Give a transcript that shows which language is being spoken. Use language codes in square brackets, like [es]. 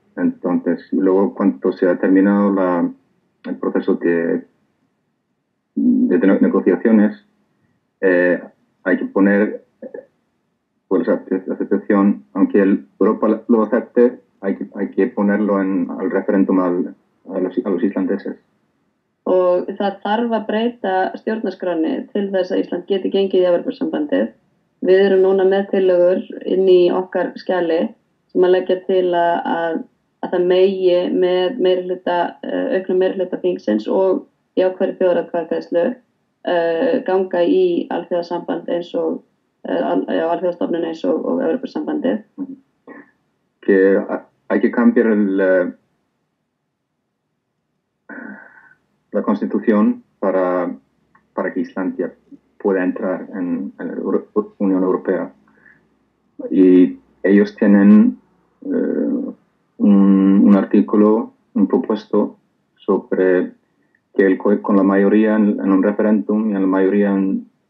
[es] Entonces, luego cuando se ha terminado el proceso de negociaciones, hay que poner pues, la aceptación, aunque Europa lo acepte, hay que ponerlo al referéndum a los islandeses. [is] Og það þarf að breyta stjórnarskránni til þess að Ísland geti gengið í Evrópusambandið. Við erum núna með tillögur inn í okkar skjali sem að leggja til að það megi með auknum meirihluta þingsins og í ákvæði þjóðaratkvæðagreiðslu ganga í alþjóðasamband eins og alþjóðastofnun eins og Evrópusambandið. [es] Que hay que cambiar la Constitución para que Islandia pueda entrar en la Unión Europea. Y ellos tienen un artículo, un propuesto sobre que con la mayoría en un referéndum y en la mayoría en